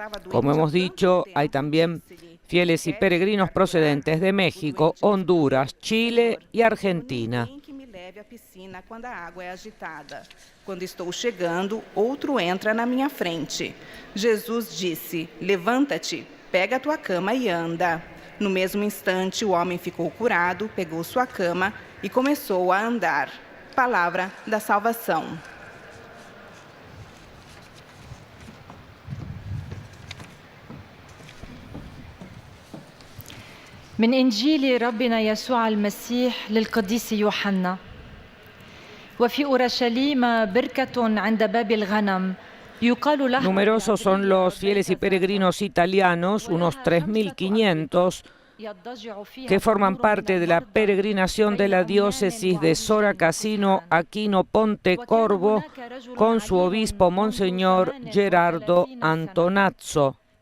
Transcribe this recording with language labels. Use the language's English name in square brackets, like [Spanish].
[Spanish] Como hemos dicho, hay también fieles y peregrinos procedentes de México, Honduras, Chile y Argentina. [Portuguese] Quando estou chegando, outro entra na minha frente. Jesus disse, levanta-te, pega a tua cama e anda. No mesmo instante, o homem ficou curado, pegou sua cama e começou a andar. Palavra da salvação. [Arabic] من إنجيل ربنا يسوع المسيح للقديس يوحنا. وفي أورشليم بركة عند باب الغنم. [Spanish] Numerosos son los fieles y peregrinos italianos, unos 3.500, que forman parte de la peregrinación de la diócesis de Sora Cassino Aquino Pontecorvo con su obispo Monseñor Gerardo Antonazzo.